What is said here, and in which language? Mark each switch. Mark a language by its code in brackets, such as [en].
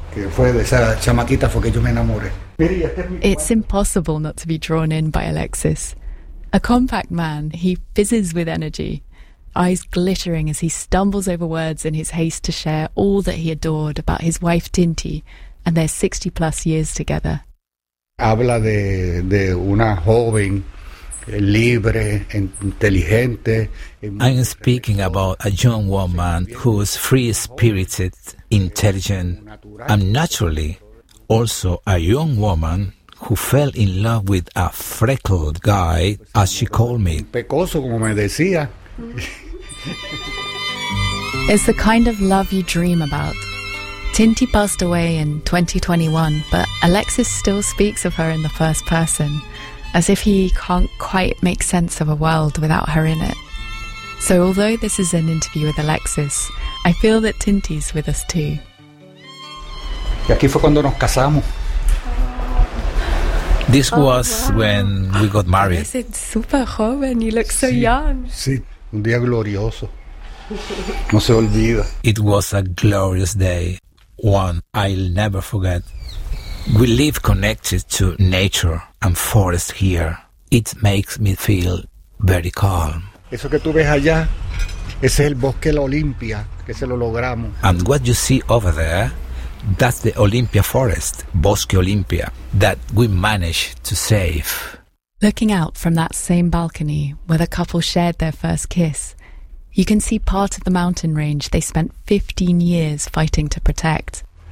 [en] It's impossible not to be drawn in by Alexis. A compact man, he fizzes with energy, eyes glittering as he stumbles over words in his haste to share all that he adored about his wife Tinti and their 60-plus years together. [es] Habla de una joven libre, inteligente. [en] I am speaking about a young woman who is free-spirited, intelligent, and naturally also a young woman who fell in love with a freckled guy, as she called me. [es] Pecoso, como me decía. [en] It's the kind of love you dream about. Tinti passed away in 2021, but Alexis still speaks of her in the first person, as if he can't quite make sense of a world without her in it. So although this is an interview with Alexis, I feel that Tinti's with us too. [es] Y aquí fue cuando nos casamos. [en] This was wow. When we got married. You said [es] super joven. [en] You look so young. [es] Sí, un día glorioso. No se olvida. [en] It was a glorious day, one I'll never forget. We live connected to nature and forest here. It makes me feel very calm. [es] Eso que tú ves allá, ese es el bosque de la Olimpia, que se lo logramos. [en] And what you see over there, that's the Olimpia forest, Bosque Olimpia, that we managed to save. Looking out from that same balcony where the couple shared their first kiss, you can see part of the mountain range they spent 15 years fighting to protect.